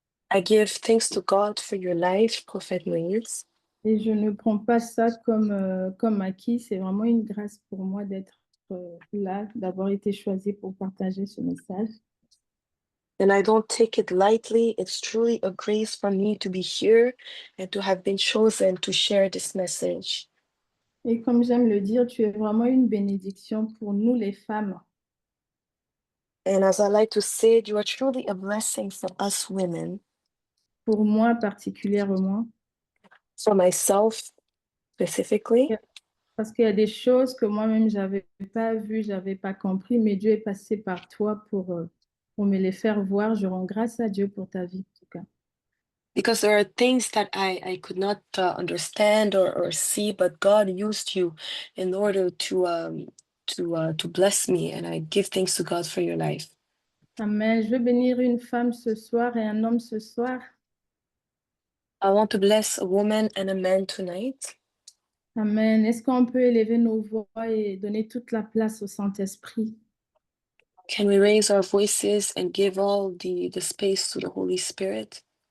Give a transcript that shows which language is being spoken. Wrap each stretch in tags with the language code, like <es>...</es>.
<en>I give thanks to God for your life, Prophet Moïse.</en> <fr>Et je ne prends pas ça comme acquis. C'est vraiment une grâce pour moi d'être là, d'avoir été choisi pour partager ce message.</fr> <en>And I don't take it lightly. It's truly a grace for me to be here and to have been chosen to share this message.</en> <fr>Et comme j'aime le dire, tu es vraiment une bénédiction pour nous les femmes.</fr> <en>And as I like to say, you are truly a blessing for us women.</en> <fr>Pour moi particulièrement.</fr> <en>For myself specifically.</en> <fr>Parce qu'il y a des choses que moi-même, je n'avais pas vues, je n'avais pas compris, mais Dieu est passé par toi pour me les faire voir. Je rends grâce à Dieu pour ta vie, en tout cas.</fr> <en>Because there are things that I could not understand or see, but God used you in order to bless me, and I give thanks to God for your life. Amen.</en> <fr>Je veux bénir une femme ce soir et un homme ce soir.</fr> <en>I want to bless a woman and a man tonight. Amen.</en> <fr>Est-ce qu'on peut élever nos voix et donner toute la place au Saint-Esprit?</fr> <en>Can we raise our voices and give all the space to the Holy Spirit?</en>